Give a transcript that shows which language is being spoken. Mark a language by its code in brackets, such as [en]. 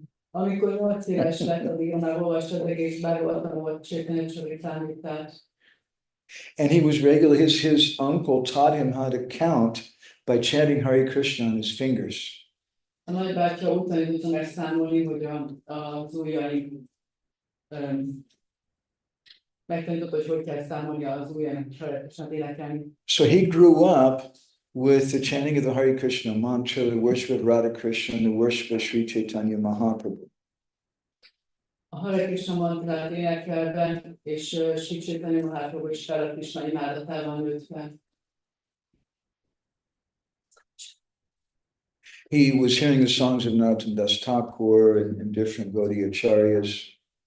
[hu] Amikor 8 éves lett, addig már olvasta az egész Bhagavatamot, Chaitanya Charitamritát. [en] And he was regular, his uncle taught him how to count by chanting Hare Krishna on his fingers. [hu] A nagybátyja úgy tanította meg számolni, hogy az ujjain megtanította, hogy kell számolni az ujjain, sajátosnak énekelni. [en] So he grew up with the chanting of the Hare Krishna mantra, the worship of Radha Krishna, and the worship of Sri Chaitanya Mahaprabhu. [hu] A Hare Krishna mantrát énekelve, és Sri Chaitanya Mahaprabhu és Radha Krishna imádatában nőtt fel. [en] He was hearing the songs of Narottam Das Thakur and different Gaudiya acharyas.